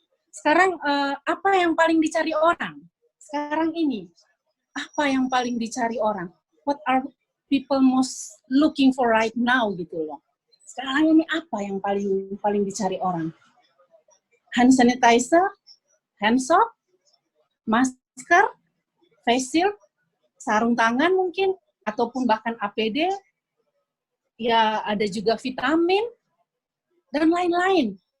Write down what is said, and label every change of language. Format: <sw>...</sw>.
<id>Sekarang apa yang paling dicari orang? Sekarang ini apa yang paling dicari orang?</id> <en>What are people most looking for right now</en> <id>gitu loh. Sekarang ini apa yang paling dicari orang? Hand sanitizer, hand soap, masker, face shield, sarung tangan mungkin, ataupun bahkan APD. Ya, ada juga vitamin, dan lain-lain.</id>